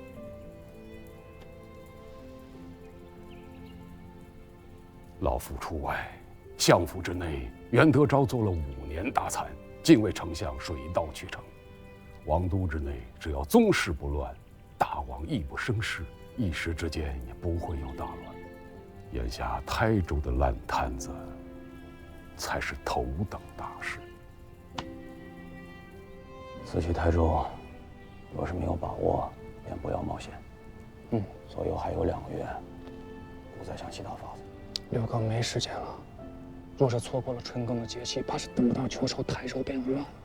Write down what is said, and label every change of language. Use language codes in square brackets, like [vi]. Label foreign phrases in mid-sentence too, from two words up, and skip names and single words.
[zh] 老夫出外，相府之內，袁德昭做了5年大參，近衛丞相水到渠成。王都之內，只要宗室不亂，大王亦不生事，一時之間也不會有大亂。眼下台州的爛攤子，才是頭等大事。此去台州，若是沒有把握，便不要冒險。左右還有2個月，不再想其他法子。六哥沒時間了，若是錯過了春耕的節氣，怕是等不到秋收，台州便亂了。